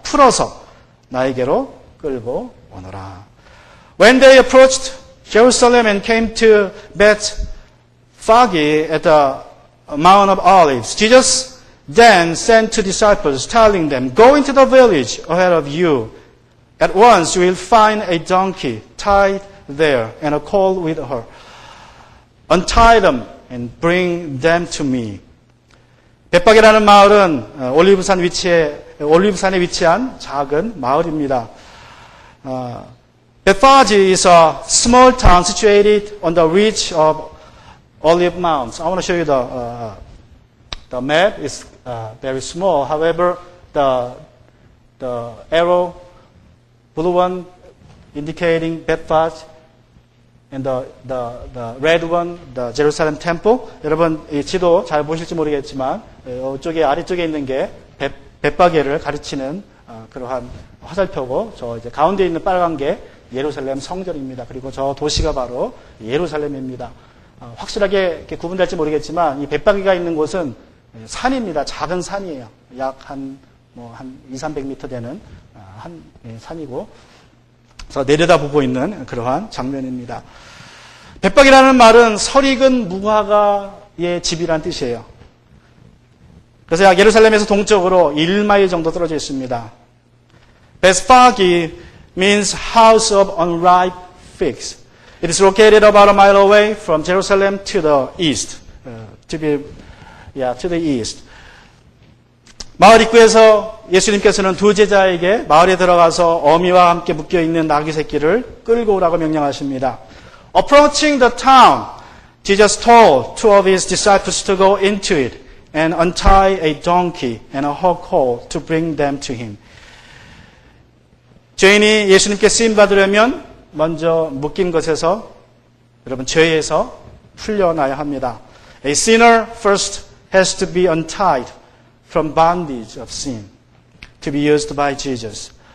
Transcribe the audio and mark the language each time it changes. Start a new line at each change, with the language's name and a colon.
Korean: 풀어서 나에게로 끌고 오너라.
English: When they approached Jerusalem and came to Bethphage at the Mount of Olives, Jesus then sent two disciples, telling them, "Go into the village ahead of you. At once you will find a donkey tied there and a colt with her. Untie them and bring them to me."
Korean: 벳박이라는 마을은 올리브산에 위치한 작은 마을입니다.
English: Bethphage is a small town situated on the ridge of Olive Mounts. I want to show you the map. It's very small. However, the arrow, blue one, indicating Bethphage, and the red one, the Jerusalem Temple.
Korean: 여러분 이 지도 잘 보실지 모르겠지만 이쪽에 아래쪽에 있는 게 벳바게를 가르치는 그러한 화살표고 저 이제 가운데 있는 빨간 게 예루살렘 성전입니다. 그리고 저 도시가 바로 예루살렘입니다. 확실하게 이렇게 구분될지 모르겠지만 이 벳바게가 있는 곳은 산입니다. 작은 산이에요. 약 한 200-300m 되는 한 산이고 그래서 내려다보고 있는 그러한 장면입니다. 벳박이라는 말은 설익은 무화과의 집이라는 뜻이에요. 그래서 약 예루살렘에서 동쪽으로 1마일 정도 떨어져 있습니다.
English: Bethphage means house of unripe figs. It is located about a mile away from Jerusalem to the east. To the east.
Korean: 마을 입구에서 예수님께서는 두 제자에게 마을에 들어가서 어미와 함께 묶여있는 나귀 새끼를 끌고 오라고 명령하십니다.
English: Approaching the town, Jesus told two of his disciples to go into it and untie a donkey and a her colt to bring them to him.
Korean: 죄인이 예수님께 쓰임받으려면 먼저 묶인 것에서 여러분 죄에서 풀려나야 합니다.
English: A sinner first has to be untied from bondage of sin to be used by Jesus.